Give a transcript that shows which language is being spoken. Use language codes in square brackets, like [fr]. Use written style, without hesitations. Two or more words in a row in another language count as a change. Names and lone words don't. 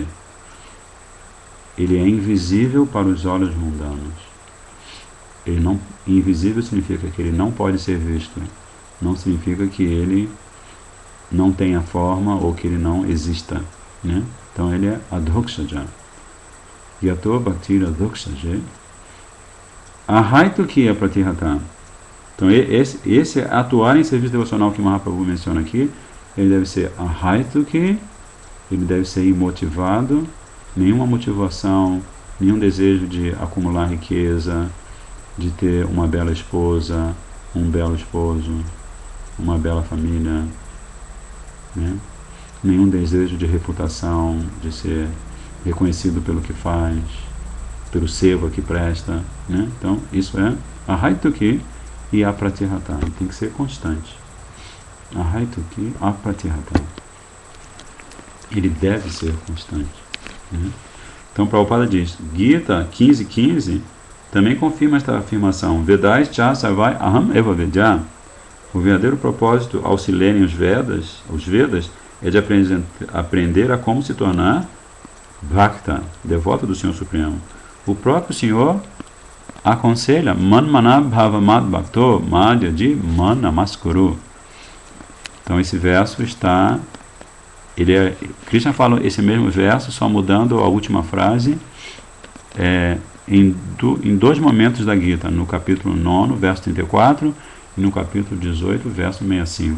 [pt] Ele é invisível para os olhos mundanos. Invisível significa que ele não pode ser visto. Não significa que ele não tenha forma ou que ele não exista, né? Então ele é Adhoksaja. [sa] यतो भक्तिर् अधोक्षजे. अहैतु की अप्रतिहता. [pt] Então esse atuar em serviço devocional que Mahaprabhu menciona aqui, ele deve ser ahaitu ki, ele deve ser imotivado, nenhuma motivação, nenhum desejo de acumular riqueza, de ter uma bela esposa, um belo esposo, uma bela família, né? Nenhum desejo de reputação, de ser reconhecido pelo que faz, pelo seva que presta, né? Então isso é ahaituki e apratihata, tem que ser constante. [sa] अहैतुकी अप्रतिहता, [pt] ele deve ser constante, né? Então Prabhupada diz, Gita 15:15 também confirma esta afirmação, [sa] वेदैश् च सर्वैर् अहम् एव वेद्यः. [pt] O verdadeiro propósito ao se lerem os Vedas é de aprender a como se tornar Bhakta, devoto do Senhor Supremo. O próprio Senhor aconselha [sa] मन् भव मद् भक्तो मद्याजी मां नमस्कुरु. [pt] Então esse verso está, Krishna fala esse mesmo verso, só mudando a última frase, em dois momentos da Gita, no capítulo 9, verso 34, e no capítulo 18, verso 65.